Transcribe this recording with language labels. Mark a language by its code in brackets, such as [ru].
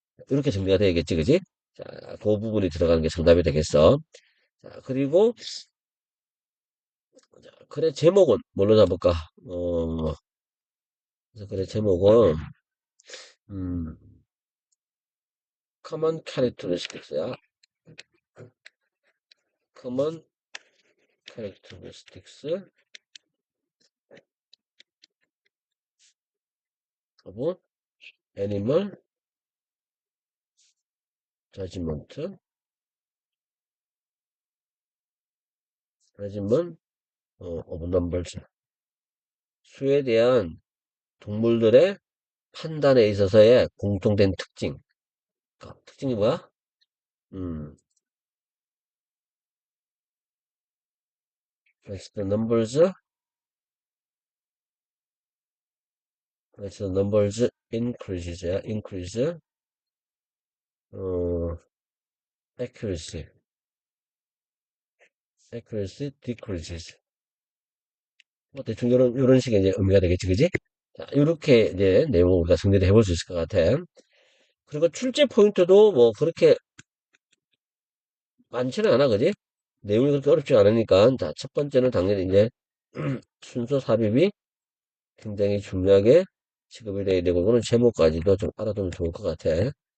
[ko] 이렇게 정리가 되겠지, 그지? 자, 그 부분이 들어가는 게 정답이 되겠어. 자, 그리고 그래 제목은 뭘로 잡을까? 그래서 그래 제목은 음, common characteristics야. [en] common characteristics of animal judgment, judgment of numbers. [ko] 수에 대한 동물들의 판단에 있어서의 공통된 특징. 특징이 뭐야? [en] 음, as the numbers, as the numbers increases, increase, 어, accuracy, accuracy decreases. [ko] 뭐 대충 요런 식의 이제 의미가 되겠지, 그지? 자, 요렇게 이제 내용을 우리가 정리를 해볼 수 있을 것 같아. 그리고 출제 포인트도 뭐 그렇게 많지는 않아, 그지? 내용이 그렇게 어렵지 않으니까. 자, 첫 번째는 당연히 이제 순서 삽입이 굉장히 중요하게 취급이 돼야 되고, 이거는 제목까지도 좀 알아두면 좋을 것 같아.